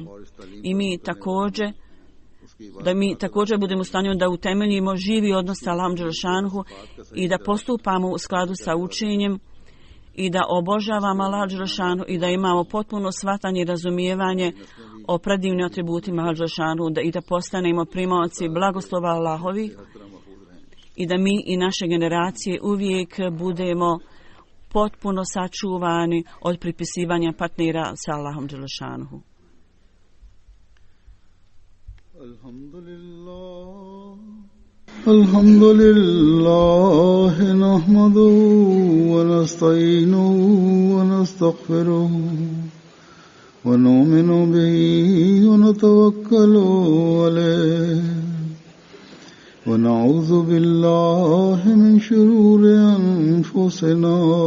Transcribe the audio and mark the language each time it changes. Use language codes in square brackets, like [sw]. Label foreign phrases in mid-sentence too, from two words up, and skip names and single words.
[bs] I mi također budemo u stanju da utemeljimo živi odnos sa Allahom dželešanu i da postupamo u skladu sa učenjem i da obožavamo Allaha dželešanu i da imamo potpuno shvatanje i razumijevanje o predivnim atributima Allaha dželešanu i da postanemo primaoci blagoslova Allahovih i da mi i naše generacije uvijek budemo potpuno sačuvani od pripisivanja partnera sa Allahom dželešanu. [ar] الحمد لله نحمده ونستعينه ونستغفره ونؤمن به ونتوكل عليه ونعوذ بالله من شرور أنفسنا